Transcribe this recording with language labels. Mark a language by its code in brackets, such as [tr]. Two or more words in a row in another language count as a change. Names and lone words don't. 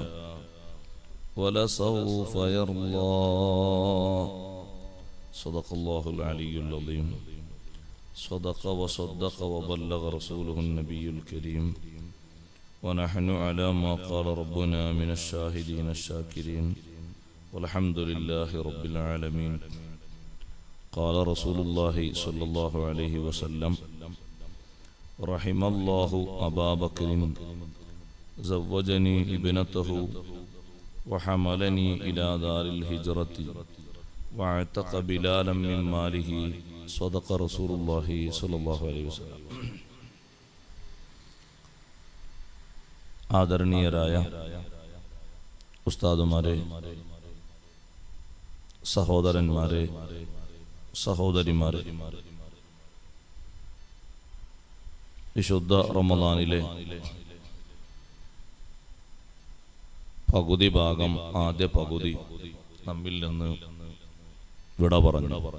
[ar] ولسوف يرضى صدق الله العلي العظيم صدق وصدق وبلغ رسوله النبي الكريم ونحن على ما قال ربنا من الشاهدين الشاكرين والحمد لله رب العالمين قال رسول الله صلى الله عليه وسلم رحم الله أبا بكر زوجني ابنته وحملني إلى دار الهجرة وعتق بلالا من ماله صدق رسول الله صلى الله عليه وسلم. [ml] ആദരണീയരായ ഉസ്താദുമാരെ, സഹോദരന്മാരെ, സഹോദരിമാരെ, വിശുദ്ധ റമദാനിലെ പകുതി ഭാഗം, ആദ്യ പകുതി നമ്മിൽ നിന്ന് വിട പറഞ്ഞു.